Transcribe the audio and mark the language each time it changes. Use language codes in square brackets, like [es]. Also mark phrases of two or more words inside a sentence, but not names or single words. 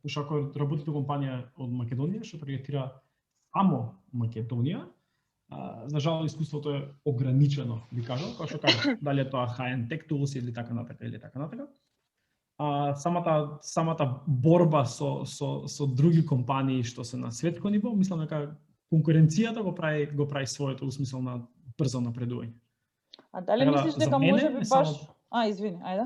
[mk] Пошто ако работите компанија од Македонија што таргетира само Македонија, за жал искуството е ограничено, би кажал, како што кажа, дали е тоа [en] high-end tech tools [mk] или така натака. Самата борба со други компании што се на светско ниво, мислам дека конкуренцијата го прави своето усмисел на брзо напредување. А дали мислиш дека можеби баш извини, ајде.